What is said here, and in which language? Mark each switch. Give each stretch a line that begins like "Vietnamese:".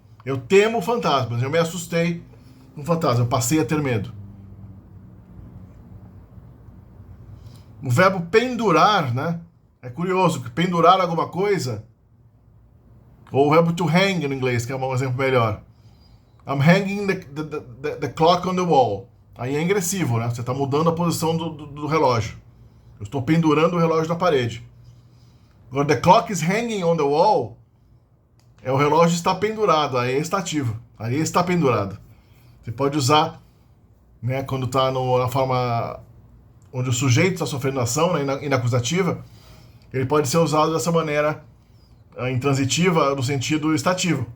Portuguese: Eu temo fantasmas, eu me assustei com um fantasma, eu passei a ter medo. O verbo pendurar, né? É curioso que pendurar alguma coisa, ou o verbo to hang no inglês, que é um exemplo melhor.
English: I'm hanging the clock on the wall.
Portuguese: Aí é ingressivo, né? Você está mudando a posição do relógio. Eu estou pendurando o relógio na parede. Agora,
English: the clock is hanging on the wall,
Portuguese: o relógio está pendurado, aí é estativo. Aí está pendurado. Você pode usar, né, quando está na forma onde o sujeito está sofrendo ação, né, inacusativa, ele pode ser usado dessa maneira intransitiva no sentido estativo.